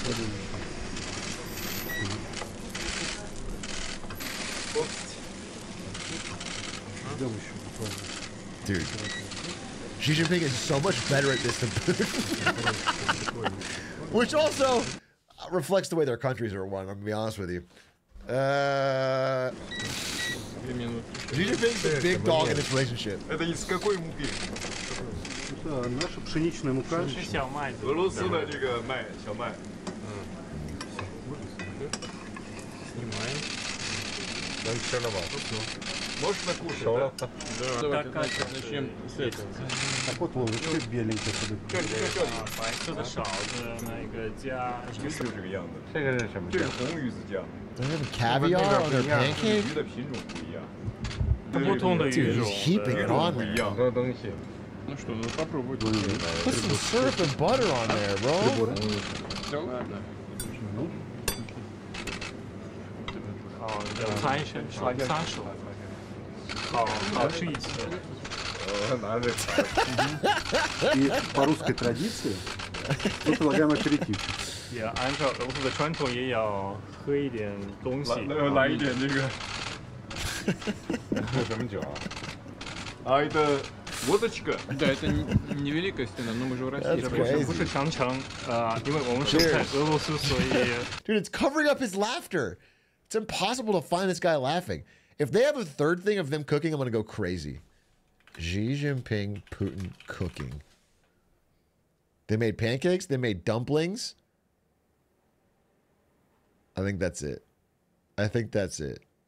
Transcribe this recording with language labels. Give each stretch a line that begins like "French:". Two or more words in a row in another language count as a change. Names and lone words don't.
English: Dude, Xi Jinping is so much better at this than Putin. Which also reflects the way their countries are run, I'm gonna be honest with you. Xi Jinping's the big dog in this relationship.
Russian: наша пшеничная мука.
Chinese: 是小麦，俄罗斯的这个麦，小麦。Снимаем.
Russian: Нам все равно. Можно кушать, да? Давайте начнем с этого. Так вот, Вова, что беленькое подать?
Chinese: 白色的勺子，那个加就是这个样子。这个是什么？这是红鱼子酱。
English: They have caviar on their pancake?
Chinese: 鱼的品种不一样。不同的鱼种。
English: Heaping it on there.
Chinese: 很多东西。
Russian: Ну что, ну попробуйте.
English: Put some syrup and butter on there, bro.
Russian: Все, ладно.
Chinese: 好，尝一下，来30了。好吃一次。拿着。
Russian: И по русской традиции мы предлагаем аперитив.
Chinese: 也按照俄罗斯的传统，也要喝一点东西。来一点这个。喝什么酒啊？
Russian: 啊，это водочка. Да, это не великая стена, но мы же в России.
Chinese: 不是长城因为我们是在俄罗斯，所以。
English: Dude, it's covering up his laughter. It's impossible to find this guy laughing. If they have a third thing of them cooking, I'm gonna go crazy. Xi Jinping, Putin cooking. They made pancakes. They made dumplings. I think that's it. I think that's it.